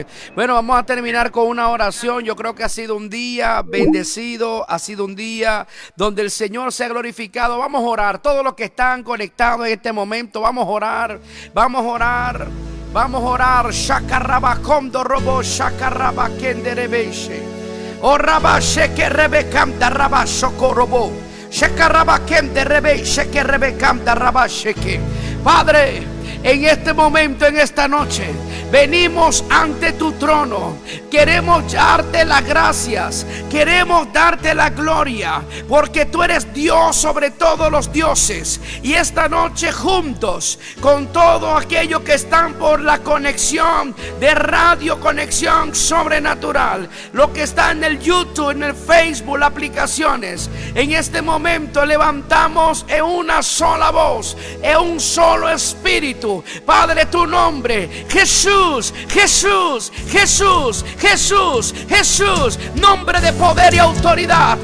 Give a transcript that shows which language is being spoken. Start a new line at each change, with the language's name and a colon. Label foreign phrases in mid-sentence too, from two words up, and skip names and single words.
Spanish: Bueno, vamos a terminar con una oración. Yo creo que ha sido un día bendecido, ha sido un día donde el Señor se ha glorificado. Vamos a orar, todos los que están conectados en este momento, vamos a orar, vamos a orar, vamos a orar. Shakarabakondo robo shakarabakende rebeshe. O rabashe que rebecamta rabashokorobo. Shakarabakende rebeshe que rebecamta rabasheke. Padre, en este momento, en esta noche, venimos ante tu trono. Queremos darte las gracias, queremos darte la gloria, porque tú eres Dios sobre todos los dioses. Y esta noche, juntos con todos aquellos que están por la conexión de Radio Conexión Sobrenatural, lo que está en el YouTube, en el Facebook, las aplicaciones, en este momento levantamos en una sola voz, en un solo espíritu, Padre, tu nombre, Jesús, Jesús, Jesús, Jesús, Jesús, nombre de poder y autoridad.